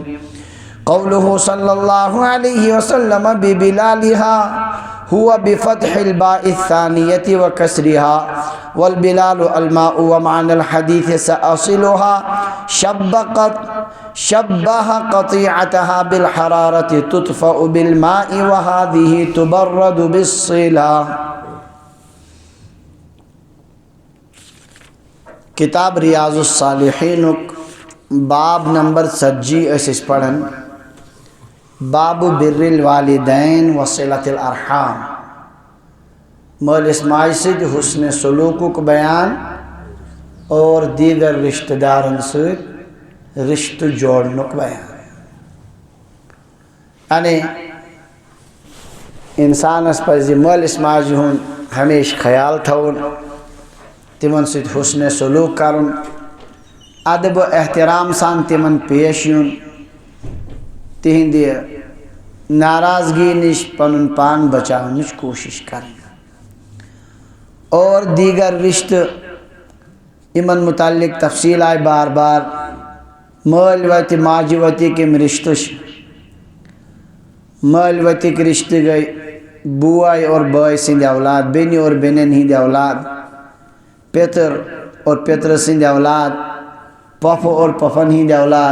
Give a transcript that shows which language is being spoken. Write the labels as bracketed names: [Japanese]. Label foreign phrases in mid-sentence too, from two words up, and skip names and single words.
[Arabic] قوله صلى الله عليه وسلم ببلالها هو بفتح الباء الثانية وكسرها، والبلال الماء. ومعنى الحديث سأصلها شبه قطيعتها بالحرارة تطفأ بالماء وهذه تبرد بالصلة. [Kashmiri] کتاب ریاض الصالحین باب نمبر 70 اس پڑھن باب [Arabic] بر الوالدین وصلۃ الارحام، [Kashmiri] مالس ماج سۭتۍ حسن سلوکُک بیان اور دیگر رشتہ دارن سۭتۍ رشتہ جوڑنُک بیان. یعنی انسانس پزِ مالس ماجہِ ہُنٛد ہمیشہ خیال تھاوُن، تمن سۭتۍ حسن سلوک کرُن، ادب و احترام سان تمن پیش یُن، تہندِ ناراضگی نش پنن پان بچاونٕچ کوشش کرٕنۍ، اور دیگر رشتہ یمن متعلق تفصیل آئی بار بار. مٲلۍ وتہِ ماجہِ وتِکۍ یِم رشتہٕ چھِ، مٲلۍ وتِکۍ رشتہٕ گٔے بوے اور بٲے سٕنٛدۍ اولاد، بیٚنہِ اور بیٚنٮ۪ن ہٕنٛدۍ اولاد، پیتر اور پیتر سٕنٛدۍ اولاد، پۄپھٕ اور پۄپھن ہٕنٛدۍ اولاد.